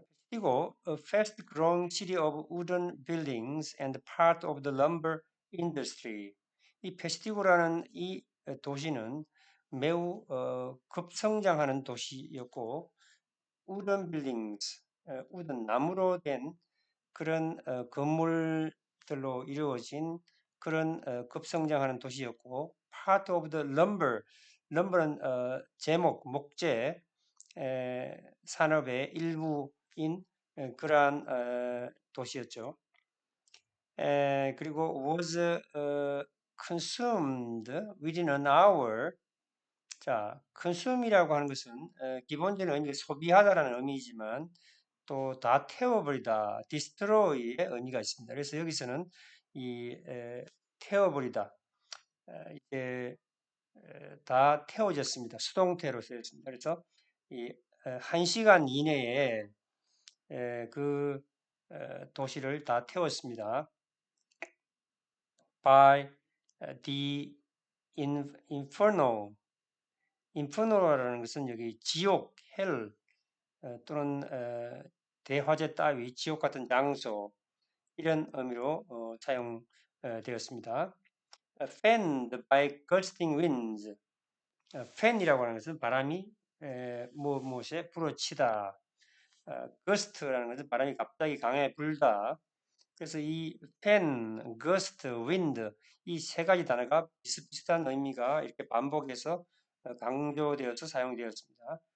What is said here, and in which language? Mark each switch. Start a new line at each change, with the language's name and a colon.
English: 그리고 a fast-growing city of wooden buildings and part of the lumber industry.
Korean: 이 페스티고라는 이 도시는 매우 급성장하는 도시였고
English: wooden buildings,
Korean: wooden 나무로 된 그런 건물들로 이루어진 그런 급성장하는 도시였고
English: part of the lumber,
Korean: lumber는 제목, 목재 산업의 일부인 그러한 도시였죠.
English: 그리고 was consumed within an hour.
Korean: 자, consume이라고 하는 것은 기본적인 의미가 소비하다라는 의미이지만 또 다 태워버리다, destroy의 의미가 있습니다. 그래서 여기서는 이 태워버리다, 이게 다 태워졌습니다. 수동태로 쓰였습니다. 그래서 이 1시간 이내에 그 도시를 다 태웠습니다.
English: By the inferno.
Korean: inferno라는 것은 여기 지옥, 헬 또는 대화재 따위, 지옥 같은 장소 이런 의미로 사용되었습니다.
English: Fanned by gusting winds.
Korean: fan이라고 하는 것은 바람이 무엇에 불어치다. gust라는 것은 바람이 갑자기 강하게 불다. 그래서 이 fan, gust, wind 이 세 가지 단어가 비슷비슷한 의미가 이렇게 반복해서 강조되어서 사용되었습니다.